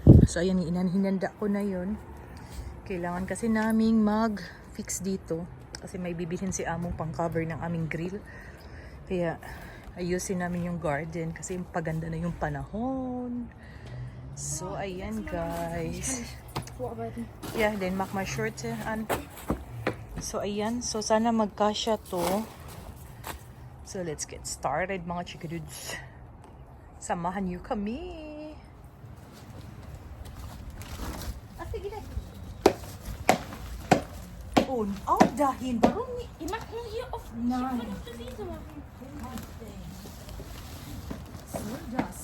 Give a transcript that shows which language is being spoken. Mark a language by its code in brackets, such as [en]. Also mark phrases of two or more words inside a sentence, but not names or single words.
[tl] So ayan, hinanda ko na yun. Kailangan kasi naming mag-fix dito kasi may bibilhin si among pang-cover ng aming grill. Kaya ayusin namin yung garden kasi paganda na yung panahon. So, ayan guys. [en] Yeah, then [de] mach mal short an. [tl] So, ayan. So, sana magkasya to. So, [en] let's get started [tl] mga Chikidudes. Samahan niyo kami. [de] Oh, dahin. Warum nicht? Ich mach nur hier auf. Nein. Ich will auf der Wiese machen. Was soll das?